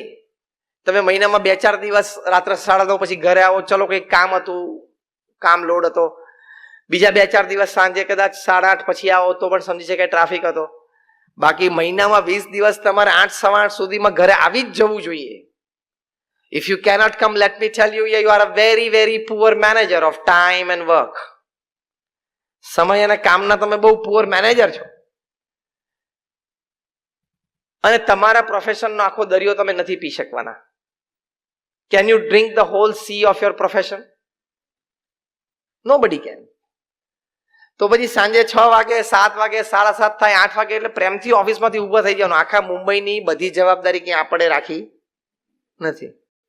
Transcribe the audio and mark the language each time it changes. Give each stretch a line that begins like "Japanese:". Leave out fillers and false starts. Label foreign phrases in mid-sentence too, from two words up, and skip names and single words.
Gujarati: તમે મહિનામાં 2-4 દિવસ રાત્રે 9:30 પછી ઘરે આવો, ચલો કંઈક કામ હતું, કામ લોડ હતો, બીજા 2-4 દિવસ સાંજે કદાચ 8:30 પછી આવો તો પણ સમજી શકાય ટ્રાફિક હતો. બાકી મહિનામાં 20 દિવસ તમારે 8-8:15 સુધીમાં ઘરે આવી જ જવું જોઈએ.
English: If you cannot come, let me tell you, you are a very, very poor manager of time and work.
Gujarati: સમય અને કામના તમે બહુ
English: poor manager
Gujarati: છો. અને તમારા પ્રોફેશનનો આખો દરિયો તમે નથી પી શકવાના.
English: Can you drink the whole sea of your profession? Nobody can.
Gujarati: તો પછી સાંજે 6 વાગે, 7 વાગે, 7:30 થાય, 8 વાગે એટલે પ્રેમથી ઓફિસમાંથી ઊભા થઈ જવાનું. આખા મુંબઈની બધી જવાબદારી ક્યાં આપણે રાખી નથી.